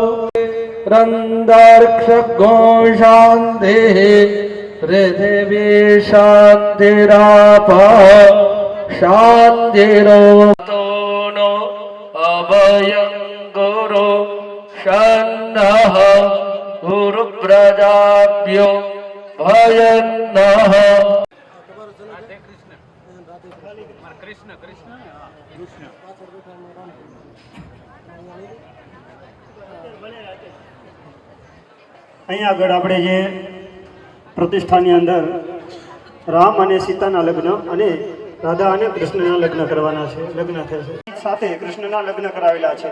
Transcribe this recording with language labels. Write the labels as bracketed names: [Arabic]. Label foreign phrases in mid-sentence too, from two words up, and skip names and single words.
[Sanskrit] रन्दर्क्षघोषान्तिः पृथिवी शान्तिराप शान्तिरो नो अभयं गुरु शन्नः गुरुप्रजाभ्यो भयन्नः [Gujarati] અહીં આગળ આપણે જે પ્રતિષ્ઠાની અંદર રામ અને સીતાના લગ્ન અને રાધા અને કૃષ્ણના લગ્ન કરવાના છે, લગ્ન થશે સાથે કૃષ્ણના લગ્ન કરાવેલા છે.